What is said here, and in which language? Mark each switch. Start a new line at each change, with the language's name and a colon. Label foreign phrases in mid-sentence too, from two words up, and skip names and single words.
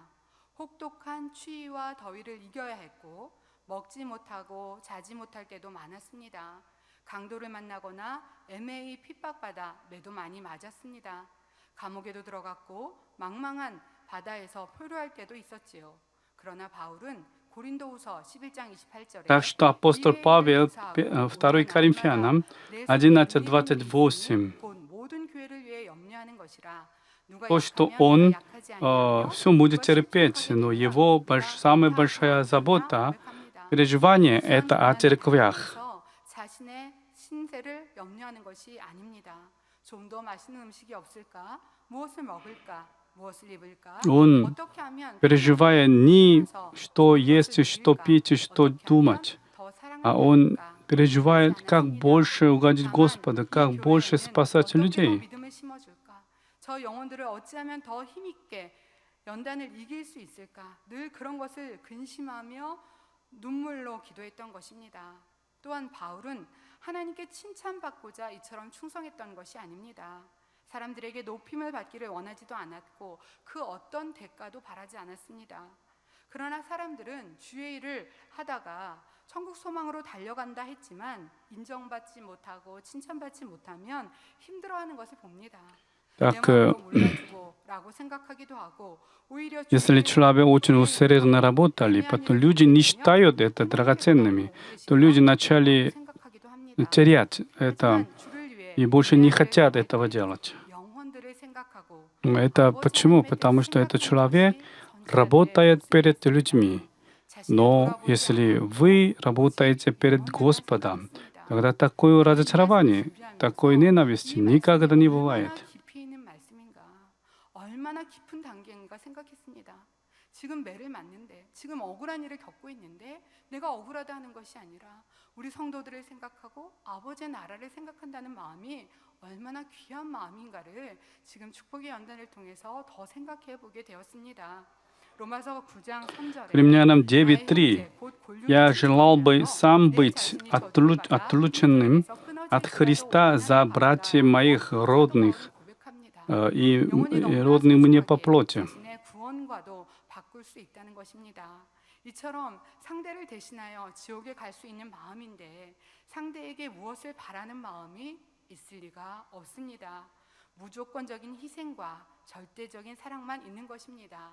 Korean: 혹독한 추위와 더위를 이겨야 했고 먹지 못하고 자지 못할 때도 많았습니다. 강도를 만나거나 애매히 핍박받아 매도 많이 맞았습니다. 감옥에도 들어갔고 망망한 바다에서 포로할 때도 있었지요. 그러나 바울은 고린도후서 11장 28절에
Russian: Так что апостол Павел, 2 Коринфянам 11:28, то, что он все будет терпеть, но его самая большая забота, переживание — это о церквях.
Korean: 자신의 신세를 염려하는 것이 아닙니다. 좀 더 맛있는 음식이 없을까? 무엇을 먹을까? 무엇을 입을까?
Russian: Он
Korean: 어떻게 하면
Russian: переживая не что есть, что пить, что думать, а он переживает, как больше угодить Господу, как больше спасать людей.
Korean: 믿음을 심어줄까? 저 영혼들을 어찌하면 더 힘있게 연단을 이길 수 있을까? 늘 그런 것을 근심하며 눈물로 기도했던 것입니다. 또한 바울은 하나님께 칭찬받고자 이처럼 충성했던 것이 아닙니다. 사람들에게 높임을 받기를 원하지도 않았고 그 어떤 대가도 바라지 않았습니다. 그러나 사람들은 주의 일을 하다가 천국 소망으로 달려간다 했지만 인정받지 못하고 칭찬받지 못하면 힘들어하는 것을 봅니다.
Russian: Так,
Korean: 라고 생각하기도 하고 오히려
Russian: если человек очень усердно работали, потом люди не считают это драгоценными, то люди начали терять это и больше не хотят этого делать. Это почему? Потому что этот человек работает перед людьми. Но если вы работаете перед Господом, тогда такое разочарование, такой ненависти никогда не бывает.
Korean: 얼마나 깊은 단계인가 생각했습니다. 지금 매를 맞는데, 지금 억울한 일을 겪고 있는데 내가 억울하다 하는 것이 아니라 우리 성도들을 생각하고 아버지의 나라를 생각한다는 마음이 얼마나 귀한 마음인가를 지금 축복의 연단을 통해서 더 생각해 보게 되었습니다. 로마서 9장 3절에
Russian: Римлянам 9:3. Я желал бы сам быть отлученным от Христа за братьев моих родных и родных мне по плоти.
Korean: 구원과도 바꿀 수 있다는 것입니다. 이처럼 상대를 대신하여 지옥에 갈 수 있는 마음인데 상대에게 무엇을 바라는 마음이 있을 리가 없습니다. 무조건적인 희생과 절대적인 사랑만 있는 것입니다.